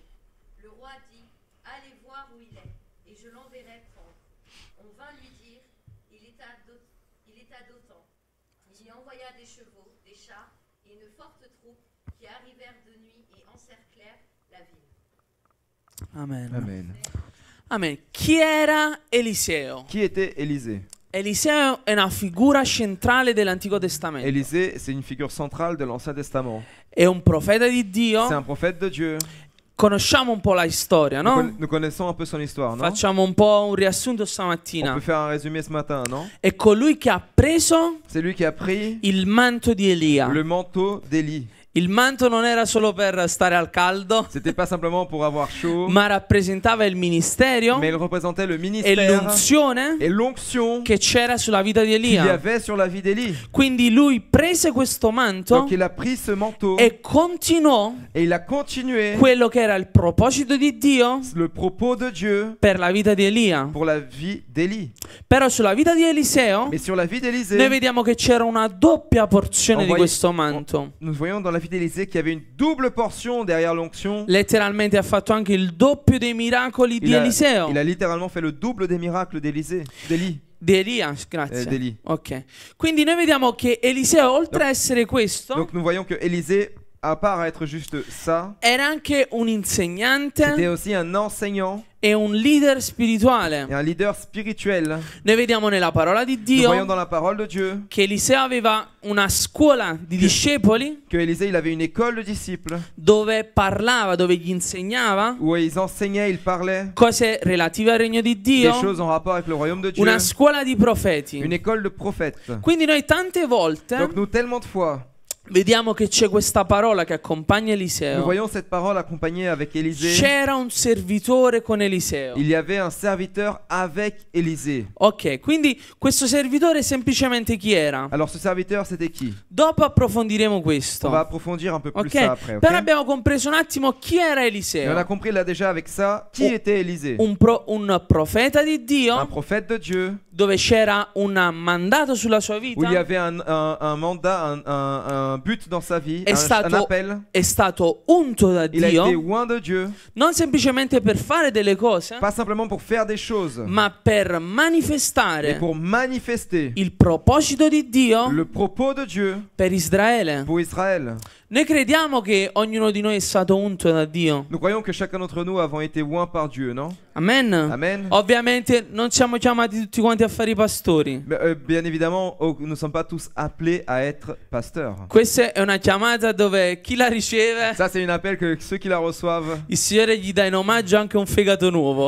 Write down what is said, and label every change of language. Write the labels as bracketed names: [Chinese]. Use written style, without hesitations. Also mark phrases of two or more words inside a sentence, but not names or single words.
[French] Le roi dit: Allez voir où il est, et je l'enverrai prendre. On vint lui dire: Il est à Dothan. Il y envoya des chevaux, des chars et une forte troupe qui arrivèrent de nuit et encerclèrent la ville. Amen. Amen. [Italian] Amen. Chi era Eliseo? [French] Qui était Élisée? [Italian] Eliseo è una figura centrale dell'Antico Testamento. [French] Élisée, c'est une figure centrale de l'Ancien Testament. [Italian] È un profeta di [French] C'est [Italian] Dio. [French] un prophète de Dieu. [Italian] Conosciamo un po' la storia, no? [French] Nous connaissons un peu son histoire, non? [Italian] Facciamo un po' un riassunto [French] On [Italian] stamattina. [French] peut faire un résumé ce matin, non? [Italian] È colui che ha preso [French] C'est lui qui a pris [Italian] il manto di Elia. [French] le manteau d'Élie. [Italian] Il manto non era solo per stare al caldo, [French] C'était pas simplement pour avoir chaud, [Italian] ma rappresentava il ministero [French] mais il représentait le [Italian] e [French] ministère [Italian] l'unzione [French] et l'onction [Italian] che c'era sulla vita di [French] qu'il y [Italian] Elia. [French] avait sur la vie d'Élie. [Italian] Quindi lui prese questo manto [French] Donc il a pris ce manteau [Italian] e continuò [French] et il a continué [Italian] quello che era il proposito di Dio [French] le propos de Dieu [Italian] per la vita di Elia. [French] pour la vie d'Élie. [Italian] Però sulla vita di Eliseo [French] Mais sur la vie [Italian] noi [French] d'Élisée, [Italian] vediamo che c'era una doppia porzione di [French] Envoyé- [Italian] questo manto. [French] nous voyons dans la vie David et Élisée qui avait une double portion derrière l'onction. [Italian] Letteralmente ha fatto anche il doppio dei miracoli di Eliseo. [French] Il a littéralement fait le double des miracles d'Élisée, d'Élie. [Italian] Di Elia, grazie. [French] D'Élie. Ok. [Italian] Quindi noi vediamo che Eliseo, oltre a essere questo, [French] Donc nous voyons que Élisée, à part être juste ça, [Italian] era anche un insegnante [French] c'était aussi un enseignant [Italian] e un leader spirituale. [French] et un leader spirituel. [Italian] Noi vediamo nella parola di [French] Nous [Italian] Dio [French] voyons dans la parole de Dieu [Italian] che Eliseo aveva una scuola di discepoli [French] que Élisée il avait une école de disciples [Italian] dove parlava, dove gli insegnava [French] où ils enseignaient, ils parlaient [Italian] cose relative al regno di [French] des [Italian] Dio, [French] choses en rapport avec le royaume de Dieu. [Italian] una scuola di profeti. [French] Une école de prophètes. [Italian] Quindi noi tante volte [French] Donc nous tellement de fois, [Italian] vediamo che c'è questa parola che accompagna [French] nous [Italian] Eliseo. [French] voyons cette parole accompagnée avec Élisée. [Italian] C'era un servitore con Eliseo. [French] Il y avait un serviteur avec Élisée. [Italian] Ok, quindi questo servitore semplicemente chi era? [French] Alors ce serviteur c'était qui? [Italian] Dopo approfondiremo [French] On va [Italian] questo. [French] approfondir un peu plus [Italian] Ok, [French] ça après. [Italian] Ok? però abbiamo compreso un attimo chi era [French] Et on a [Italian] Eliseo. [French] compris là déjà avec ça qui Oh. était Élisée. [Italian] Un profeta di [French] Un [Italian] Dio [French] prophète de Dieu [Italian] dove c'era un mandato sulla sua [French] où il y [Italian] vita. [French] avait un mandat, un but dans sa vie, [Italian] È [French] un [Italian] stato, [French] appel. [Italian] è stato unto da [French] Il a été [Italian] Dio [French] oint de Dieu, [Italian] non semplicemente per fare delle cose, [French] pas simplement pour faire des choses, [Italian] ma per [French] mais [Italian] manifestare [French] pour manifester [Italian] il proposito di Dio [French] le propos de Dieu [Italian] per Israele. [French] pour Israël. [Italian] Noi crediamo che ognuno di noi è stato unto da Dio. [French] Nous croyons que chacun d'entre nous avons été oints par Dieu, non? [Italian] Amen. [French] Amen. [Italian] Ovviamente non siamo chiamati tutti quanti a fare i pastori. [French] Mais, bien évidemment, nous ne sommes pas tous appelés à être pasteurs. [Italian] Questa è una chiamata dove chi la riceve, [French] Ça, c'est un appel que ceux qui la reçoivent, [Italian] il Signore gli dà in omaggio anche un fegato nuovo.